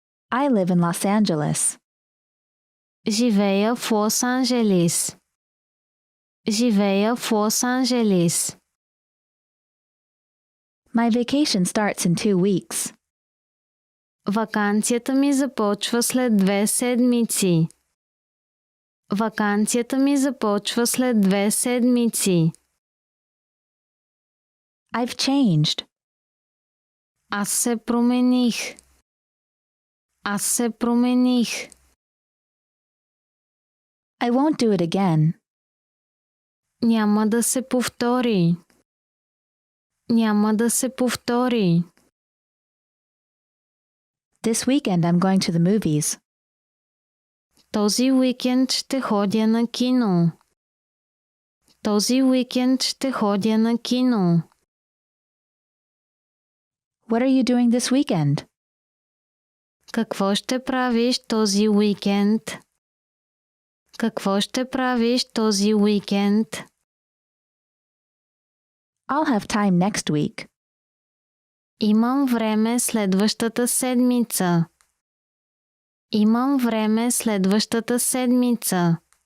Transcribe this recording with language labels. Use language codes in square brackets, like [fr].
[en] I live in Los Angeles. [bg] Живея в Лос-Анджелис. Живея в Лос-Анджелис. [en] My vacation starts in 2 weeks. [bg] Ваканцията ми започва след 2 седмици. Ваканцията ми започва след 2 седмици. [en] I've changed. [bg] Аз се промених. Аз се промених. [en] I won't do it again. [bg] Няма да се повтори. Няма да се повтори. [en] This weekend I'm going to the movies. [bg] Този уикенд ще ходя на кино. Този уикенд ще ходя на кино. [en] What are you doing this weekend? [bg] Какво ще правиш този уикенд? Какво ще правиш този уикенд? [en] I'll have time next week. [bg] Имам време следващата седмица. Имам време следващата седмица.